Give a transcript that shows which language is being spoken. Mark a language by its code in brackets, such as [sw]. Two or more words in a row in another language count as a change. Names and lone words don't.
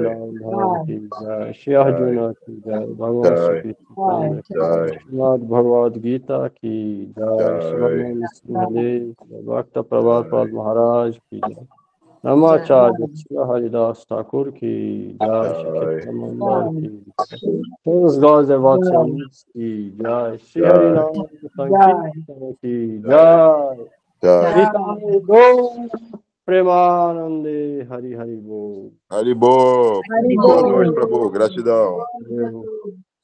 [hi] वृन्दावन धाम की जय, श्री अर्जुन की जय, भगवान Jai. श्री कृष्ण की जय, Jai. श्रीमद् भगवद् गीता की जय, श्री Jai. Bhagavan Singhdev, Bhakta Prabhupada Jai. महाराज की जय, नामाचार्य श्री हरिदास ठाकुर की जय, श्री Jai. कीर्तन मंडल की जय, [pt] todos os nós devotos [hi] की जय, [pt] Shri [hi] Jai. हरिनाम संकीर्तन की जय, Jai. [bn] নিতাই গৌর প্রেমানন্দে হরি হরি বোল. Haribo. [pt] Boa noite, Prabhu. Gratidão. Valeu.